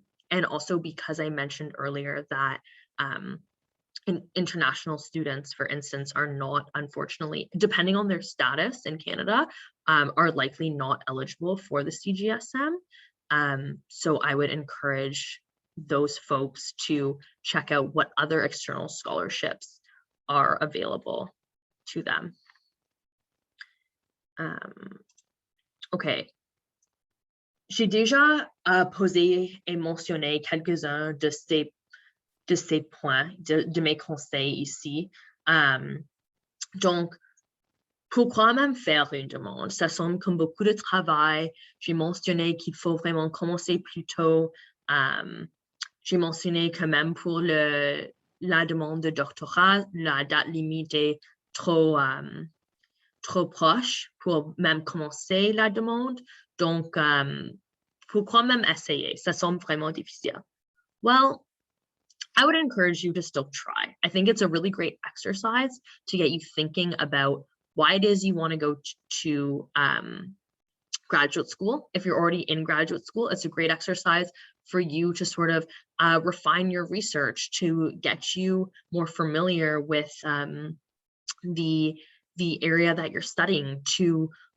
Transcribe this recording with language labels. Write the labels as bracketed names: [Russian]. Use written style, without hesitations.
[English] And also because I mentioned earlier that international students, for instance, are not, unfortunately, depending on their status in Canada, are likely not eligible for the Cgsm. So I would encourage those folks to check out what other external scholarships are available to them. OK. [French] J'ai déjà posé et mentionné quelques-uns de ces points, de mes conseils ici. Donc, pourquoi même faire une demande? Ça semble comme beaucoup de travail. J'ai mentionné qu'il faut vraiment commencer plus tôt. J'ai mentionné que même pour la demande de doctorat, la date limite est trop proche pour même commencer la demande. Donc, pourquoi même essayer? Ça semble vraiment difficile. [English] Well, I would encourage you to still try. I think it's a really great exercise to get you thinking about why it is you want to go to graduate school. If you're already in graduate school, it's a great exercise for you to sort of refine your research, to get you more familiar with the area that you're studying, to